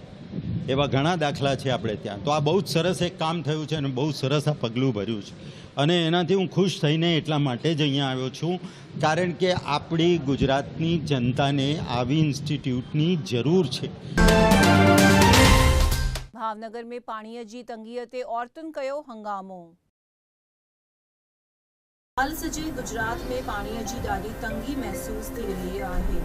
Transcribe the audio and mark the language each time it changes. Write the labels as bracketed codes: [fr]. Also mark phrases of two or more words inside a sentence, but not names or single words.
[gu] એવા ઘણા દાખલા છે આપણે ત્યાં. તો આ બહુ જ સરસ એક કામ થયું છે અને બહુ સરસ આ પગલું ભર્યું છે અને એનાથી હું ખુશ થઈને એટલા માટે જ અહીંયા આવ્યો છું, કારણ કે આપણી ગુજરાતની જનતાને આવી ઇન્સ્ટિટ્યૂટની જરૂર છે. [sd] ભાવનગર में पाणीअ जी तंगीअ ते औरतुनि कयो हंगामो। हाल सॼे गुजरात में पाणीअ जी ॾाढी तंगी महसूस थी रही आहे।